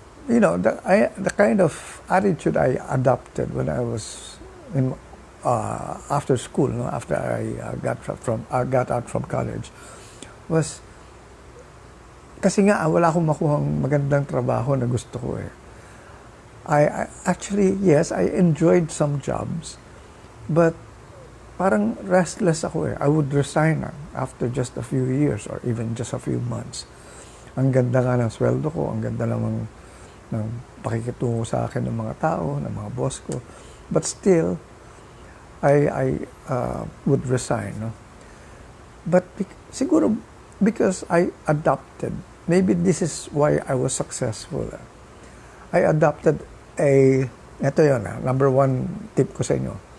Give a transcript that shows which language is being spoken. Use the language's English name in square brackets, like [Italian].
[English] The kind of attitude I adopted when I was in after school, after I got out from college, was [Filipino] kasi nga wala akong makuhang magandang trabaho na gusto ko eh. [English] I actually, yes, I enjoyed some jobs, but [Filipino] parang restless ako eh. [English] I would resign after just a few years or even just a few months. [Filipino] Ang ganda nga ng sweldo ko, ang ganda naman ng pakikitungo sa akin ng mga tao, ng mga boss ko. [English] But still, I would resign. No? But siguro because I adopted, maybe this is why I was successful. I adopted [Filipino] ito yun, number one tip ko sa inyo.